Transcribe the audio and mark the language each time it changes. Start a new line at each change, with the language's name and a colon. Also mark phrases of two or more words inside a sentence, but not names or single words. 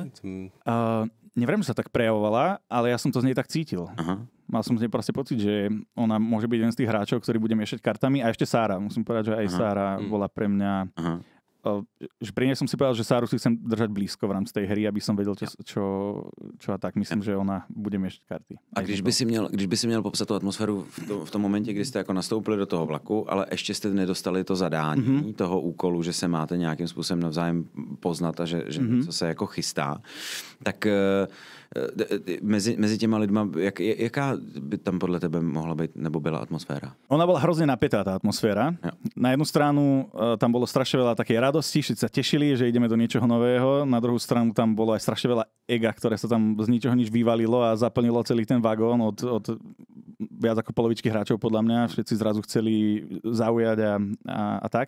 Slovak: Neviem, že sa tak prejavovala, ale ja som to z nej tak cítil. Aha. Mal som z nej proste pocit, že ona môže byť jeden z tých hráčov, ktorý bude miešať kartami. A ešte Sára. Musím povedať, že aj Sára bola pre mňa... Že pri nej som si povedal, že Sáru si chcem držať blízko v rámci tej hry, aby som vedel, čo a tak. Myslím, že ona bude miešať karty.
Czech: A když by si měl popsat tu atmosféru v tom momentě, kdy jste jako nastoupili do toho vlaku, ale ještě jste nedostali to zadání toho úkolu, že se máte nějakým způsobem navzájem poznat a že něco se jako chystá, tak mezi těma lidma, jaká by tam podle tebe mohla být, nebo byla atmosféra?
Slovak: Ona bola hrozne napätá, tá atmosféra.
Czech: Jo.
Slovak: Na jednu stranu tam bolo strašne veľa takej radosti, všetci sa tešili, že ideme do niečoho nového. Na druhú stranu tam bolo aj strašne veľa ega, ktoré sa tam z ničoho nič vyvalilo a zaplnilo celý ten vagón od viac ako polovičky hráčov podľa mňa. Všetci zrazu chceli zaujať a tak.